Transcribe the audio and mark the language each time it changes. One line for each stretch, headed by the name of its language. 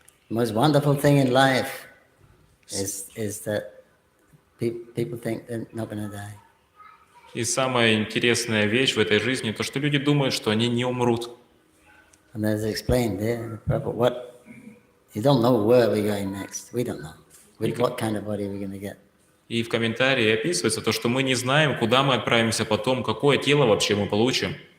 English: The most wonderful thing in life is that people think they're not going to die.
Russian: И самая интересная вещь в этой жизни, то, что люди думают, что они не умрут.
English: And as explained there, Prabhu, what you don't know where we're going next. We don't know. With what kind of body we're going to get.
Russian: И в комментарии описывается то, что мы не знаем, куда мы отправимся потом, какое тело вообще мы получим.